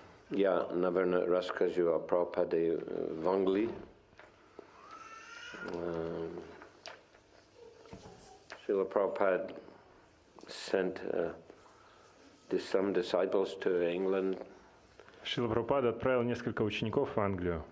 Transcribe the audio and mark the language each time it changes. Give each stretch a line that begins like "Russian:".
Russian: Я, наверное, расскажу о Прабхупаде в Англии.
English: Srila Prabhupada sent some disciples to England.
Russian: Шрила Прабхупада отправил несколько учеников в Англию